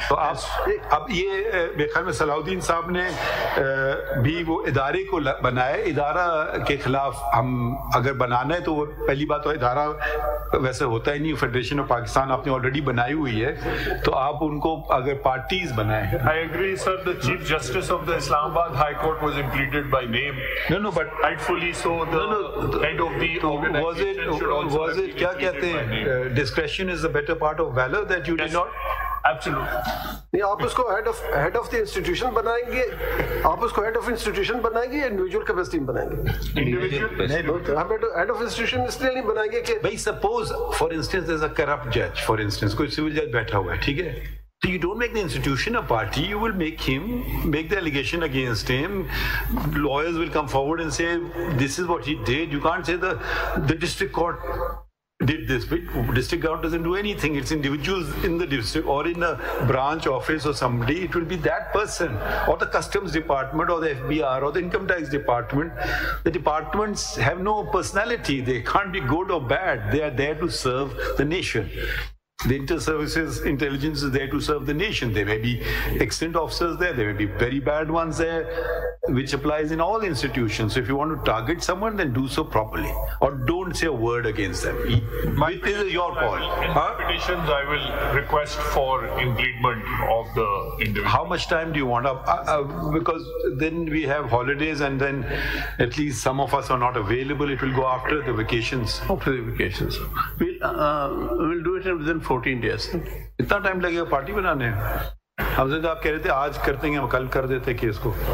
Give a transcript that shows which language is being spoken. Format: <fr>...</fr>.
<ur>تو اب یہ میرے خیال میں صلاح الدین صاحب نے بھی وہ ادارے کو بنایا. ادارہ کے خلاف ہم اگر بنانا ہے تو وہ پہلی بات تو ادارہ ویسے ہوتا ہی نہیں, فیڈریشن آف پاکستان آپ نے آلریڈی بنائی ہوئی ہے, تو آپ ان کو اگر پارٹیز بنائیں.</ur> <en>I agree, sir. The Chief Justice of the Islamabad High Court was implemented by name. No, but rightfully so. The head of the organization should also was it</en> <ur>کیا کہتے ہیں,</ur> <en>discretion is the better part of valor that you did not. Absolutely.</en> <ur>نہیں, آپ اس کو</ur> <en>head of the institution</en> <ur>بنائیں گے, آپ اس کو</ur> <en>head of institution</en> <ur>بنائیں گے یا</ur> <en>individual capacity</en> <ur>میں بنائیں گے؟ ہم ہیڈ آف انسٹیٹیوشن اس لیے نہیں بنائیں گے کہ بھائی</ur> <en>suppose for instance there is a corrupt جج, for instance</en> <ur>کوئی سول جج بیٹھا ہوا ہے, ٹھیک ہے.</ur> <en>So you don't make the institution a party, you will make the allegation against him. Lawyers will come forward and say, this is what he did. You can't say the district court did this. But district court doesn't do anything. It's individuals in the district or in a branch office or somebody. It will be that person or the customs department or the FBR or the income tax department. The departments have no personality. They can't be good or bad. They are there to serve the nation. The inter-services intelligence is there to serve the nation. There may be excellent officers there, there may be very bad ones there, which applies in all institutions. So if you want to target someone, then do so properly. Or don't say a word against them. It is your call. In petitions, I will request for impleement of the individual. How much time do you want? Because then we have holidays and then at least some of us are not available. It will go after the vacations. After the vacations. We'll do it within 14 days.</en> <ur>اتنا time لگے گا party بنانے میں؟ ہم سے آپ کہہ رہے تھے آج کرتے ہیں, ہم کل کر دیتے کیس کو.</ur>